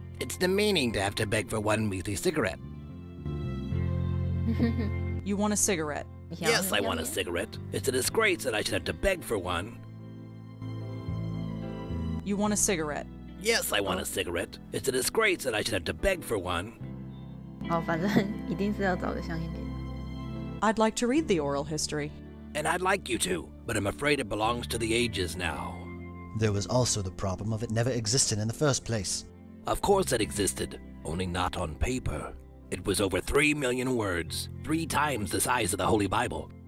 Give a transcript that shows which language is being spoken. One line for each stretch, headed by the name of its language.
English: It's demeaning to have to beg for one measly cigarette. You want a cigarette? Yes, I want a cigarette. It's a disgrace that I should have to beg for one. You want a cigarette? Yes, I want a cigarette. It's a disgrace that I should have to beg for one.
Chinese: 好，反正一定是要找个香烟店。
English: I'd like to read the oral history. And I'd like you to, but I'm afraid it belongs to the ages now. There was also the problem of it never existing in the first place. Of course it existed, only not on paper. It was over 3 million words, 3 times the size of the Holy Bible.